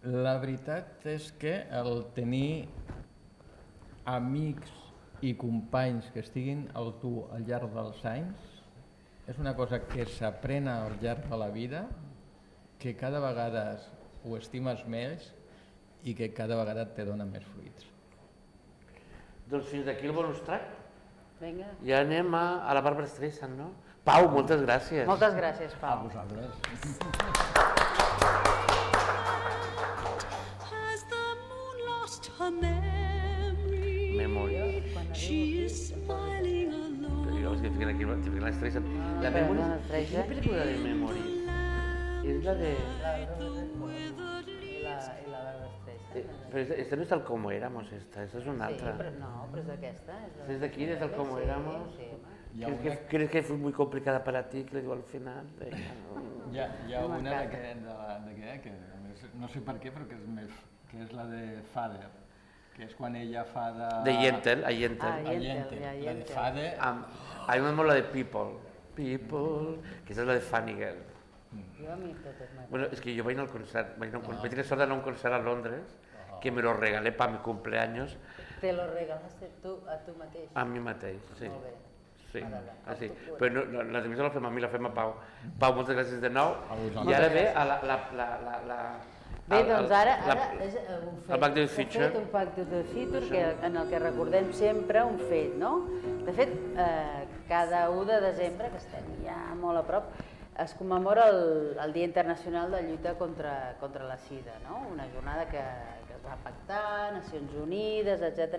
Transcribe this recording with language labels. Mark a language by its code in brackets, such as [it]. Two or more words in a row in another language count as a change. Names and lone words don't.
[ca] La veritat és que el tenir amics i companys que estiguin amb tu al llarg dels anys és una cosa que s'aprèn al llarg de la vida, que cada vegada ho estimes més i que cada vegada te dona més fruits. Doncs fins d'aquí el bonus track. Vinga. Ja anem a la Barbra Streisand, no? Pau, moltes gràcies. Moltes gràcies, A Pau. vosaltres. [en] Has the moon lost her memory? Memory. She is smiling alone. [ca] Digamos que fiquen aquí, fiquen la Streisand. La Memory, la Streisand. [es] ¿qué película de Memory? Es la de... [ca] I la Barbra Streisand. [es] Pero esta no es tal como éramos, esta es una Sí, [ca] altra. però no, però és aquesta. [es] ¿Es de aquí, de tal como éramos? [ca] Sí, home. [es] ¿Crees que fue muy complicada para ti? Que le digo al final. [ca] Hi ha una que a més, no sé per què, però que és la de Father, que és quan ella fa de... De Yentl, a Yentl. Ah, Yentl. La de Father... [es] A mí me mola la de People. People, que esa es la de Funny Girl. [ca] Jo a mi totes m'agraden. [es] Bueno, es que yo [ca] vaig anar al concert, vaig tenir sort d'anar a un concert a Londres, que [es] me lo regalé para mi cumpleaños, Te lo regalaste tu [ca] a tu mateix? a mi mateix, sí. Molt bé. Sí, M'agrada. sí. Però no, la entrevista la fem a mi, la fem a Pau. Pau, moltes gràcies de nou. vosaltres. I ara ve a la... Bé, doncs ara és el Back to the Future. un Back to the Future en el que recordem sempre un fet, no? De fet, cada 1 de desembre, que estem ja molt a prop, es commemora el Dia Internacional de Lluita contra la Sida, no? Una jornada que es va pactar, Nacions Unides, etc.